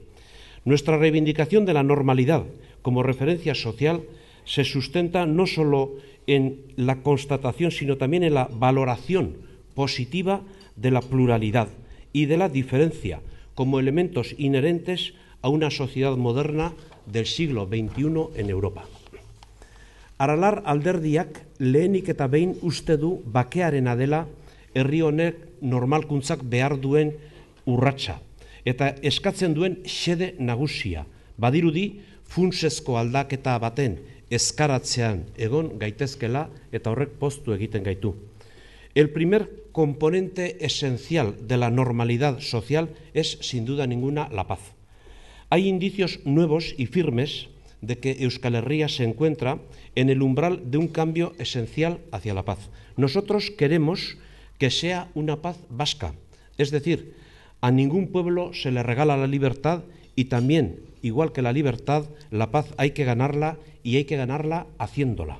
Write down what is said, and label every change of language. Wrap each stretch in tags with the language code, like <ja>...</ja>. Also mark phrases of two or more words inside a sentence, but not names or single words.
<es>Nuestra reivindicación de la normalidad como referencia social se sustenta no solo en la constatación, sino también en la valoración positiva de la pluralidad y de la diferencia como elementos inherentes a una sociedad moderna del siglo XXI en Europa.</es> <eu>Aralar alderdiak lehenik eta behin uste du bakearena dela herri honek normalkuntzak behar duen urratsa eta eskatzen duen xede nagusia. Badirudi funtsezko aldaketa baten eskaratzean egon gaitezkela eta horrek poztu egiten gaitu.</eu> <es>El primer componente esencial de la normalidad social es, sin duda ninguna, la paz. Hay indicios nuevos y firmes de que Euskal Herria se encuentra en el umbral de un cambio esencial hacia la paz. Nosotros queremos que sea una paz vasca, es decir, a ningún pueblo se le regala la libertad y también, igual que la libertad, la paz hay que ganarla y hay que ganarla haciéndola.</es>